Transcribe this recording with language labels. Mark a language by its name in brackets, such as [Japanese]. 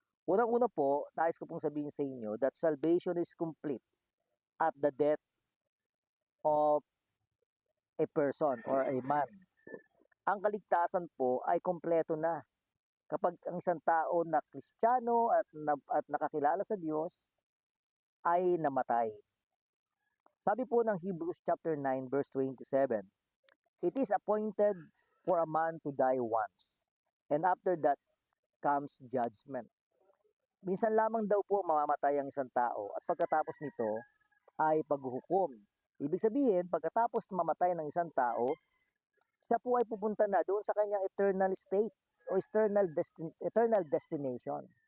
[Filipino] Unang-una po, nais ko pong sabihin sa inyo [English] that salvation is complete at the death of a person or a man. [Filipino] Ang kaligtasan po ay kompleto na kapag ang isang tao na Kristiyano at nakakilala sa Diyos ay namatay. Sabi po ng [English] Hebrews chapter 9 verse 27, "It is appointed for a man to die once, and after that comes judgment." [Filipino] Minsan lamang daw po mamamatay ang isang tao at pagkatapos nito ay paghuhukom. Ibig sabihin, pagkatapos mamatay ng isang tao, siya po ay pupunta na doon sa kanyang [English] eternal state [Filipino] o [English] eternal destination.